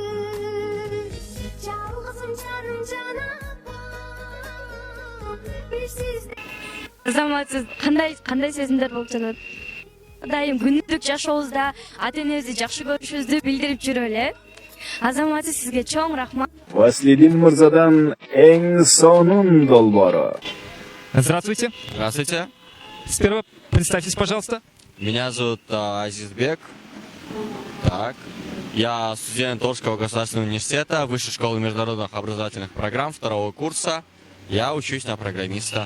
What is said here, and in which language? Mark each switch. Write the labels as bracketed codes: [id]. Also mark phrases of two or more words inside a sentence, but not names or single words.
[ky] Жалгызым жаным жана апа. Бирсиз Азаматсыз, кандай сезимдер болуп жатат? Дайым күнүлүк жашообузда ата энебизди жакшы көрүшүбүздү билдирип жүрөлү. Азаматсыз, сизге чоң рахмат. Васлидин Мирзадан эң сонун долбоору. [ru] Здравствуйте. Здравствуйте. Сперва представьтесь, пожалуйста. Меня зовут Азизбек. Так. Я студент Орского государственного университета, Высшей школы международных образовательных программ 2-го курса. Я учусь на программиста.